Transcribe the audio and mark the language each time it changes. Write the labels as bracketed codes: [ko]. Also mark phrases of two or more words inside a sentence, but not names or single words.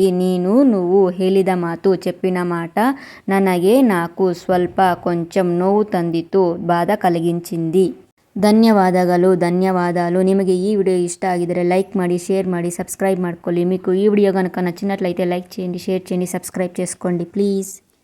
[kn] నువ్వు ಹೇಳಿದ ಮಾತು [te] చెప్పిన మాట [kn] ನನಗೆ నాకు ಸ್ವಲ್ಪ కొంచెం ನೋವು ತಂದಿತು, ಬಾಧ కలిగించింది. ಧನ್ಯವಾದಗಳು. ನಿಮಗೆ ಈ ವಿಡಿಯೋ ಇಷ್ಟ ಆಗಿದರೆ లైక్ ಮಾಡಿ, షేర్ ಮಾಡಿ, సబ్స్క్రైబ్ ಮಾಡ್ಕೊಳ್ಳಿ. [te] మీకు ఈ వీడియో కనుక నచ్చినట్లయితే లైక్ చేయండి, షేర్ చేయండి, సబ్స్క్రైబ్ చేసుకోండి ప్లీజ్.